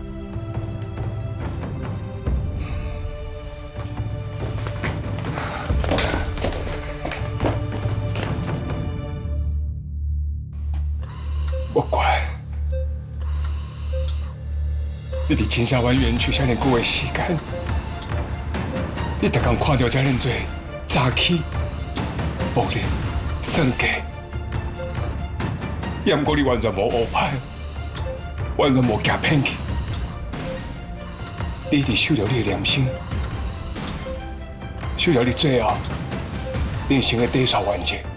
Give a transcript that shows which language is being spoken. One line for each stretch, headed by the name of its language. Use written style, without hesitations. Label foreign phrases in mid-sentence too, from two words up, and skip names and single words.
Min Nan Chinese: 我怪，你伫金沙湾园区遐尼久的时间。你逐工看到遮尔多诈欺、暴力、算计，也毋过你完全无误判，完全无假骗去。你一直守着你的良心，守着你最后人生的底线原则。